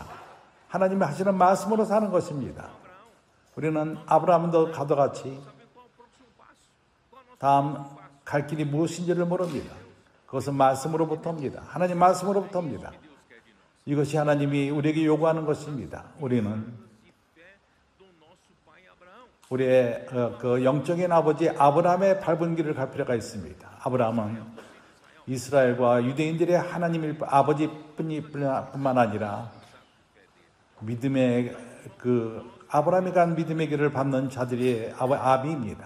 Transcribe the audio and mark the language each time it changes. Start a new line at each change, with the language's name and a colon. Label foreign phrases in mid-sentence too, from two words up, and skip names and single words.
Korean: 하나님이 하시는 말씀으로 사는 것입니다. 우리는 아브라함도 가도 같이 다음 갈 길이 무엇인지를 모릅니다. 그것은 말씀으로부터입니다. 하나님 말씀으로부터입니다. 이것이 하나님이 우리에게 요구하는 것입니다. 우리는
Portuguese: fé do nosso pai Abraão.
Korean: 우리의 그 영적인 아버지 아브라함의 밟은 길을 갈 필요가 있습니다. 아브라함은 이스라엘과 유대인들의 하나님일 아버지뿐만 아니라 믿음의 그 아브라함이 간 믿음의 길을 밟는 자들의 아비입니다.